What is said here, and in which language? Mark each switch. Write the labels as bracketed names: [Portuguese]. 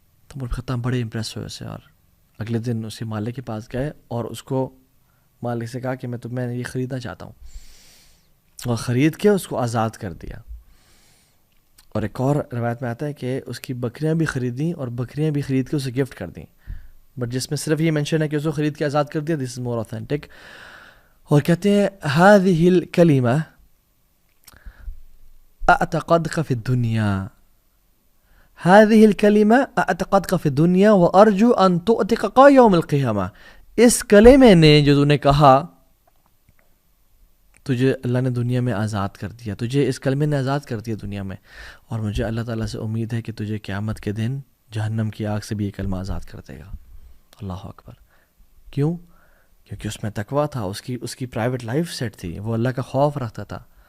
[Urdu] تو عمر خطاب بڑے امپریس ہوئے اسے، اور اگلے دن اسی مالک کے پاس گئے اور اس کو مالک سے کہا کہ میں یہ خریدنا چاہتا ہوں، اور خرید کے اس کو آزاد کر دیا. اور ایک اور روایت میں آتا ہے کہ اس کی بکریاں بھی خریدیں اور بکریاں بھی خرید کے اسے گفٹ کر دیں، بٹ جس میں صرف یہ مینشن ہے کہ اس کو خرید کے آزاد کر دیا. [English] This is more authentic. [Arabic] اور کہتے ہیں هذه الكلمة اعتقدك في الدنيا، هذه الكلمة اعتقدك في الدنيا وارجو ان تؤتقك يوم القيامة. [Urdu] اس کلمے نے جو تو نے کہا، تجھے اللہ نے دنیا میں آزاد کر دیا، تجھے اس کلمے نے آزاد کر دیا دنیا میں، اور مجھے اللہ تعالیٰ سے امید ہے کہ تجھے قیامت کے دن جہنم کی آگ سے بھی یہ کلمہ آزاد کر دے گا. اللہ اکبر. کیوں؟ کیونکہ اس میں تقویٰ تھا، اس کی پرائیویٹ لائف سیٹ تھی، وہ اللہ کا خوف رکھتا تھا.